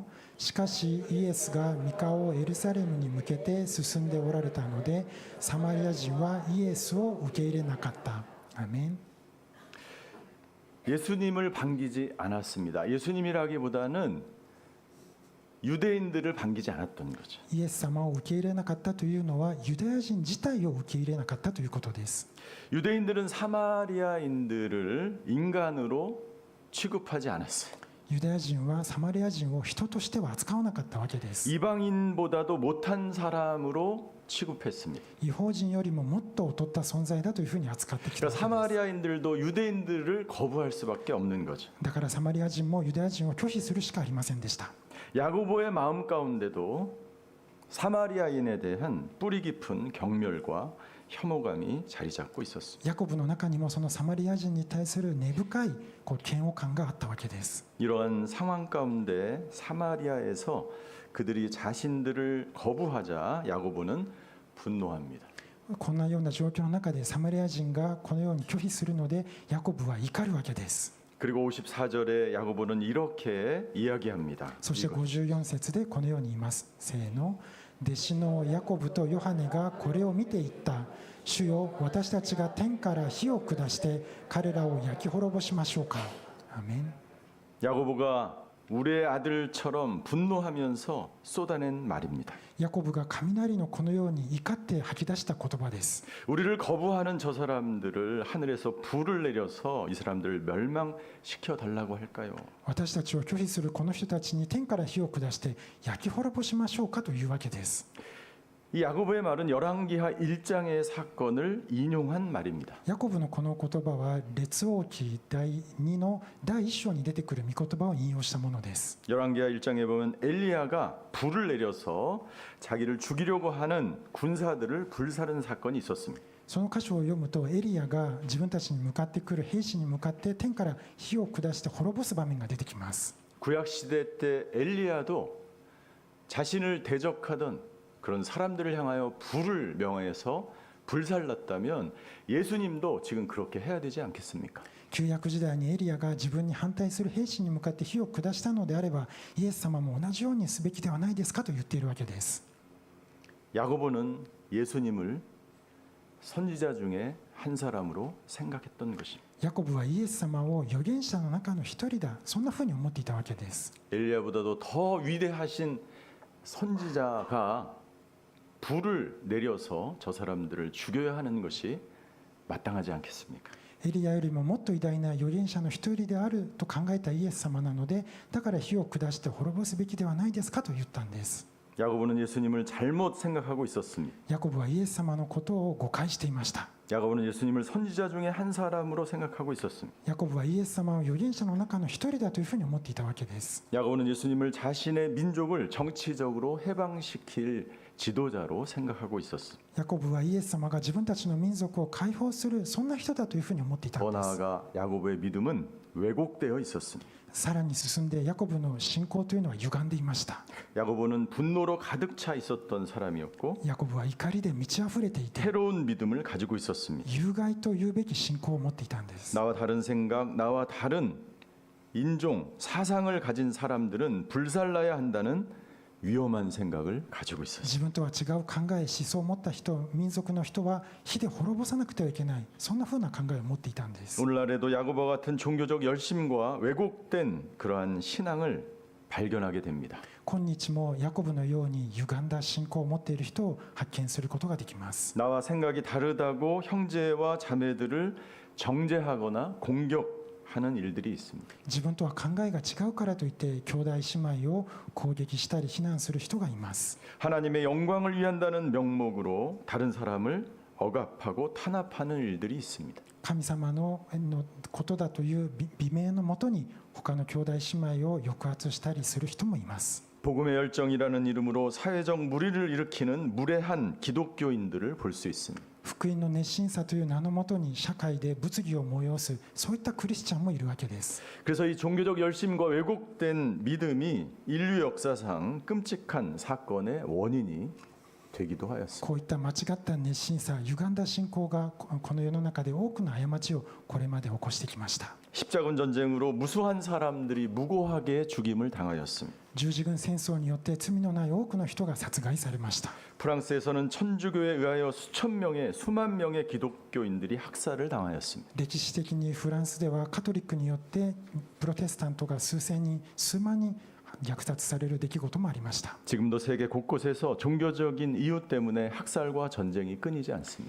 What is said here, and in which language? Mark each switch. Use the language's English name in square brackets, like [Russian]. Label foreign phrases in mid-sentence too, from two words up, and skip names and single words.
[Japanese] しかしイエスが御顔をエルサレムに向けて進んでおられたのでサマリア人はイエスを受け入れなかった。アメン。 [Korean] 예수님을 반기지 않았습니다. 예수님이라기보다는 유대인들을 반기지 않았던 거죠. [Japanese] イエス様を受け入れなかったというのはユダヤ人自体を受け入れなかったということです。 [Korean] 유대인들은 사마리아인들을 인간으로 취급하지 않았어요. [Japanese] ユダヤ人はサマリア人を人としては扱わなかったわけです。 [Korean] 이방인보다도 못한 사람으로 취급했습니다. [Japanese] 違法人よりももっと劣った存在だというふうに扱ってきたわ [Korean] 그러니까 [Japanese] けです。 [Korean] 사마리아인들도 유대인들을 거부할 수밖에 없는 거죠. [Japanese] だからサマリア人もユダヤ人を拒否するしかありませんでした。 [Korean] 야고보의 마음 가운데도 사마리아인에 대한 뿌리 깊은 경멸과 혐오감이 자리 잡고 있었습니다. [Japanese] ヤコブの中にもそのサマリア人に対する根深い嫌悪感があったわけです。 [Korean] 이러한 상황 가운데 사마리아에서 그들이 자신들을 거부하자 야고보는 분노합니다. [Japanese] こんなような状況の中でサマリア人がこのように拒否するのでヤコブは怒るわけです。 [Korean] 그리고 54절에 야고보는 이렇게 이야기합니다. [Japanese] そして54節でこのように言います。せーの。弟子のヤコブとヨハネがこれを見て言った。主よ、私たちが天から火を下して彼らを焼き滅ぼしましょうか。アメン。 [Korean] 야고보가 우리의 아들처럼 분노하면서 쏟아낸 말입니다. [Japanese] ヤコブが雷のこのように怒って吐き出した言葉です。 [Korean] 우리를 거부하는 저 사람들을 하늘에서 불을 내려서 이 사람들을 멸망시켜 달라고 할까요? [Japanese] 私たちを拒否するこの人たちに天から火を下して焼き滅ぼしましょうかというわけです。 [Korean] 이 야고보의 말은 열왕기하 1장의 사건을 인용한 말입니다. [Japanese] ヤコブのこの言葉は列王記第2の第1章に出てくる御言葉を引用したものです。 [Korean] 열왕기하 1장에 보면 엘리야가 불을 내려서 자기를 죽이려고 하는 군사들을 불사른 사건이 있었습니다. [Japanese] その箇所を読むとエリアが自分たちに向かってくる兵士に向かって天から火を下して滅ぼす場面が出てきます。 [Korean] 구약 시대 때 엘리야도 자신을 대적하던 그런 사람들을 향하여 불을 명해서 불살랐다면 예수님도 지금 그렇게 해야 되지 않겠습니까? [Japanese] 旧約時代にエリアが自分に反対する兵士に向かって火を下したのであればイエス様も同じようにすべきではないですかと言っているわけです。 [Korean] 야고보는 예수님을 선지자 중에 한 사람으로 생각했던 것입니다. [Japanese] ヤコブはイエス様を預言者の中の一人だそんなふうに思っていたわけです。 [Korean] 엘리야보다도 더 위대하신 선지자가 불을 내려서 저 사람들을 죽여야 하는 것이 마땅하지 않겠습니까? [Japanese] エリアよりももっと偉大な預言者の一人であると考えたイエス様なのでだから火を下して滅ぼすべきではないですかと言ったんです。 [Korean] 야고보는 예수님을 잘못 생각하고 있었습니다. [Japanese] ヤコブはイエス様のことを誤解していました。 [Korean] 야고보는 예수님을 선지자 중에 한 사람으로 생각하고 있었습니다. [Japanese] ヤコブはイエス様を預言者の中の一人だというふうに思っていたわけです。 [Korean] 야고보는 예수님을 자신의 민족을 정치적으로 해방시킬 지도자로 생각하고 있었습니다. [Japanese] ヤコブはイエス様が自分たちの民族を解放するそんな人だというふうに思っていた [Korean] 더 [Japanese] んです。 [Korean] 나아가 야고보의 믿음은 왜곡되어 있었습니다. [Japanese] さらに進んでヤコブの信仰というのは歪んでいました。 [Korean] 야고보는 분노로 가득 차 있었던 사람이었고 [Japanese] ヤコブは怒りで満ち溢れていて [Korean] 새로운 믿음을 가지고 있었습니다. [Japanese] 有害と言うべき信仰を持っていたんです。 [Korean] 나와 다른 생각, 나와 다른 인종, 사상을 가진 사람들은 불살라야 한다는 위험한 생각을 가지고 있었어요. [Japanese] 自分とは違う考え、思想を持った人、民族の人は火で滅ぼさなくてはいけない、そんなふうな考えを持っていたんです。 [Korean] 오늘날에도 야고보와 같은 종교적 열심과 왜곡된 그러한 신앙을 발견하게 됩니다. [Japanese] 今日もヤコブのように歪んだ信仰を持っている人を発見することができます。 [Korean] 나와 생각이 다르다고 형제와 자매들을 정죄하거나 공격하는 일들이 있습니다. [Japanese] 自分とは考えが違うからといって兄弟姉妹を攻撃したり非難する人がいます。 [Korean] 하나님의 영광을 위한다는 명목으로 다른 사람을 억압하고 탄압하는 일들이 있습니다. [Japanese] 神様のことだという美名のもとに他の兄弟姉妹を抑圧したりする人もいます。 [Korean] 복음의 열정이라는 이름으로 사회적 물의를 일으키는 무례한 기독교인들을 볼 수 있습니다. [Japanese] 福音の熱心さという名のもとに社会で物議を催すそういったクリスチャンもいるわけです。 [Korean] 그래서 이 종교적 열심과 왜곡된 믿음이 인류 역사상 끔찍한 사건의 원인이 되기도 하였습니다. [Japanese] こういった間違った熱心さ、歪んだ信仰がこの世の中で多くの過ちをこれまで起こしてきました。 [Korean] 십자군 전쟁으로 무수한 사람들이 무고하게 죽임을 당하였습니다. [Japanese] 十字軍戦争によって罪のない多くの人が殺害されました。 [Korean] 프랑스에서는 천주교에 의하여 수만 명의 기독교인들이 학살을 당하였습니다. [Japanese] 歴史的にフランスではカトリックによってプロテスタントが数千人、数万人虐殺される出来事もありました。 [Korean] 지금도 세계 곳곳에서 종교적인 이유 때문에 학살과 전쟁이 끊이지 않습니다.